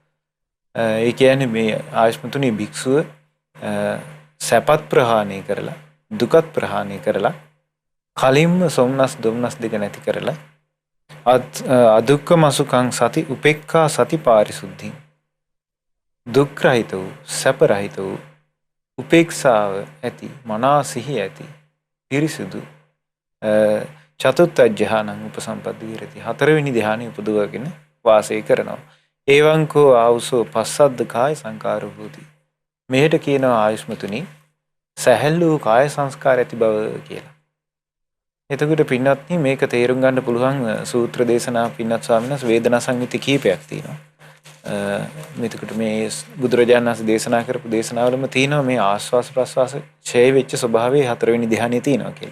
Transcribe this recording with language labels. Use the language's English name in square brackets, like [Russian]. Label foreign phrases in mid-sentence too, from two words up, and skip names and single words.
[Sinhala] ඒ කියන්නේ මේ ආයස්මතුනි භික්ෂුව සැපත් ප්‍රහාණය කරලා දුකත් ප්‍රහාණය කරලා කලින්ම සොම්නස් දුම්නස් දෙක නැති කරලා [Pali] අදුක්කම සුඛං සති උපේක්ඛා සති පාරිසුද්ධින් [Sinhala] දුක් රහිත වූ සැප රහිත වූ උපේක්ෂාව ඇති මනා සිහි ඇති පිරිසුදු චතුත්ථ ධ්‍යානං [Pali] උපසම්පද්ද විරති. [Sinhala] හතරවෙනි ධ්‍යානෙ උපදවගෙන වාසය කරනවා. [Pali] එවං කෝ ආවුසෝ පස්සද්ද කාය සංකාරෝ හෝති. [Sinhala] මෙහෙට කියනවා ආයුෂ්මතුනි සැහැල්ලු කාය සංස්කාර ඇති බව කියලා. එතකොට පින්වත්නි, මේක තේරුම් ගන්න පුළුවන් සූත්‍ර දේශනා පින්වත් ස්වාමීන් වහන්සේ වේදනා සංයුති කීපයක් තියෙනවා. මෙතකොට මේ බුදුරජාණන් වහන්සේ දේශනා කරපු දේශනාවලම තියෙනවා මේ ආස්වාස ප්‍රස්වාස ඡේ වෙච්ච ස්වභාවයේ හතරවෙනි ධ්‍යානෙ තියෙනවා කියලා.